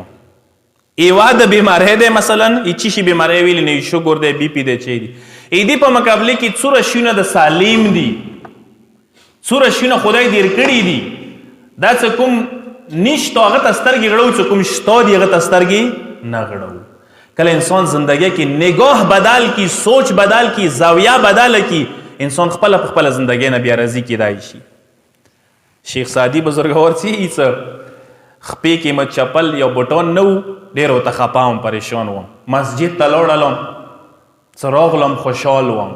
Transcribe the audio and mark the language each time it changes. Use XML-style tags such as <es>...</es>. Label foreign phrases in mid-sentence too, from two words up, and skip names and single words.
<ps>یوه د بیماری دی مثلا هیڅ شي بیماری ویلې نه، شکر دی، بی پي دی، چې دي. دې په مقابله کې څومره شیونه د سالم دي، څومره شیونه خدای دیر کړي دي. دا څه کوم نشته هغه ته سترګې غړو، څه کوم شته دي هغه ته سترګې نه غړو. کله انسان زندگی کی نگاه بدل کی، سوچ بدل کی، زاویه بدل کی، انسان خپل په خپل زندگی نه بیا راضي کیدای شي. شیخ سعدی بزرګور چې هیڅ خپې کې مت چپل یا بوټون نو، ډېر ورته خپه وم، پریشان وم. مسجد ته لاړلم، څه راغلم، خوشحال وم.</ps>